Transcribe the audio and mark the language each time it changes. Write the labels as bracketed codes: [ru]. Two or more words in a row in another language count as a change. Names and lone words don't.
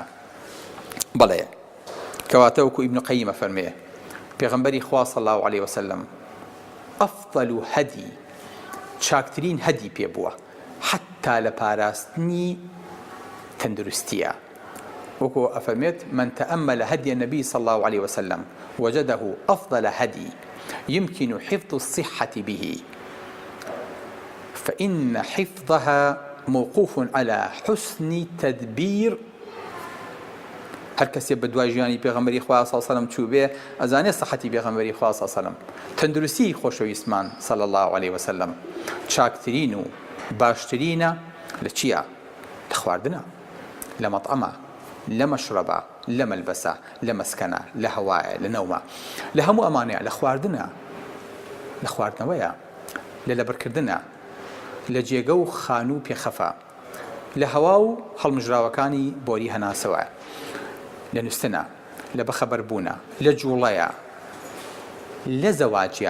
[ckb] بەڵێ کەواتە وەکو ئیبن قەییمە فەرمێ پێغەمبەری خوا [ar] صلی الله علیه و سلم ئەفضەل هەدی، [ckb] چاکترین هەدی پێ بووە حتا لە پاراستنی تەندروستیە. وكو أفرميت [ar] من تأمل هدي النبي صلى الله عليه وسلم وجده أفضل هدي يمكن حفظ الصحة به، فإن حفظها موقوف على حسن تدبير. [ckb] هر کەسێ بە دوای ژیانی پێغەمبەری خوا [ar] صلی الله علیه و سلم [ckb] چوو بێ ئەزانێ سەحەتی پێغەمبەری خوا [ar] صلی الله علیه و سلم، [ckb] تەندروستی خۆشەویستمان [ar] صلی الله علیه و سلم [ckb] چاکترین و باشترینە لە چییە؟ لە خواردنە، لە مەطعەمە، لە مەشرەبە، لە مەلبەسە، لە مەسکەنە، لە هەوایە، لە نەومە، لە هەموو ئەمانەیە، لە خواردنە، لە خواردنەوەیە، لە لەبەرکردنە، لە جێگە و خان و پێخەفە، لە هەوا و هەڵمژراوەکانی بۆری هەناسەوە، لە نووسنە، لە بەخەبەربوونە، لە جوڵەیە، لە زەواجیە.